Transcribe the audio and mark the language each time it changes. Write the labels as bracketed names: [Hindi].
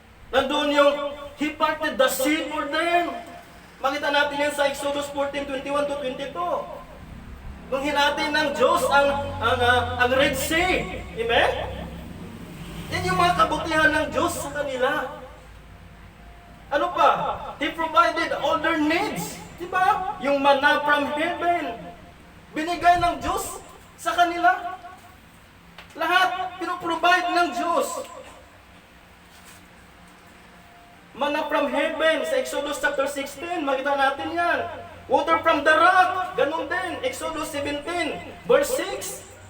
[Filipino] Nandun yung [English] He parted the sea for them. [Filipino] Makita natin yan sa Exodus 14:21-22. Nung hinati ng Diyos ang Red Sea. Amen? Yan yung mga kabutihan ng Diyos sa kanila. Ano pa? [English] He provided all their needs. [Filipino] Diba? Yung manna from heaven. Binigay ng Diyos sa kanila. Lahat pinoprovide ng Diyos. Manna from heaven sa Exodus chapter 16, makita natin yan. [English] Water from the rock, [Filipino] ganun din. [English] Exodus 17, verse 6.